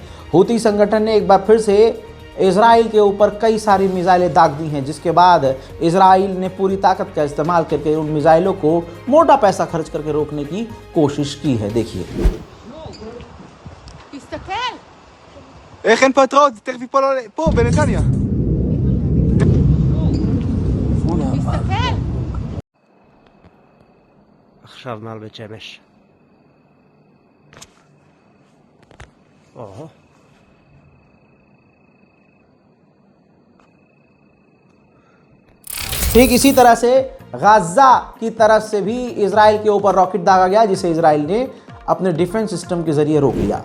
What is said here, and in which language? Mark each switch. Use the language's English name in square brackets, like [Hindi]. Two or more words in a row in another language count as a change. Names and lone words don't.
[Hindi] हूती संगठन ने एक बार फिर से इजराइल के ऊपर कई सारी मिसाइलें दाग दी हैं, जिसके बाद इजराइल ने पूरी ताकत का इस्तेमाल करके उन मिसाइलों को मोटा पैसा खर्च करके रोकने की कोशिश की है। देखिए, [Hebrew] איך אין פטרון? תכף ייפול פה, בנתניה. תסתכל. עכשיו מעל בית שמש. [Hindi] ठीक इसी तरह से गाजा की तरफ से भी इजराइल के ऊपर रॉकेट दागा गया, जिसे इजराइल ने अपने [English] defense system [Hindi] के जरिए रोक लिया।